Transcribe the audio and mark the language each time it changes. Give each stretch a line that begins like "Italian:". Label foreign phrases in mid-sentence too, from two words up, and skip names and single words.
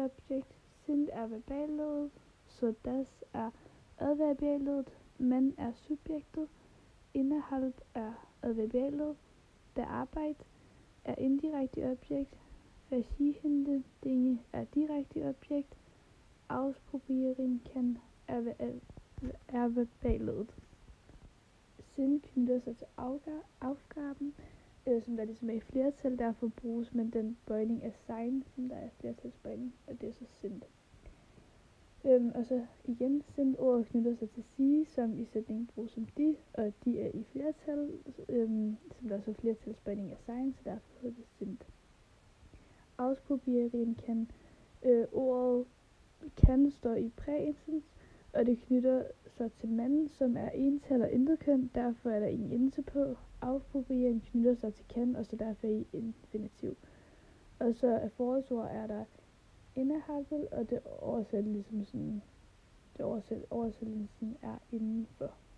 Danish: objekt, sind er verballet, så das er adverballet, man er subjektet, innerhalb er adverballet,
German: der Arbeit
Danish: er indirekte objekt,
German: verschiedene Dinge
Danish: er direkte objekt, ausprobieren kan er verballet. Sind knytter sig til aufgaben, som der ligesom er i flertal, derfor bruges man den bøjning af sein, som der er flertalsbøjning, og det er så sind. Og så igen, sind ordet knytter sig til sie, som i sætningen bruges som de, og de er i flertal, som der er så flertalsbøjning af sein, så derfor hedder det sind. Ausprobieren kan, ordet kan står i præsens, og det knytter sig til manden, som er ental og intet køn, derfor er der ingen endelse på. Ausprobieren knytter sig til kan, og så derfor i infinitiv. Og så af forholdsord er der indehalbel, og det oversætter ligesom sådan, oversættelsen er indenfor.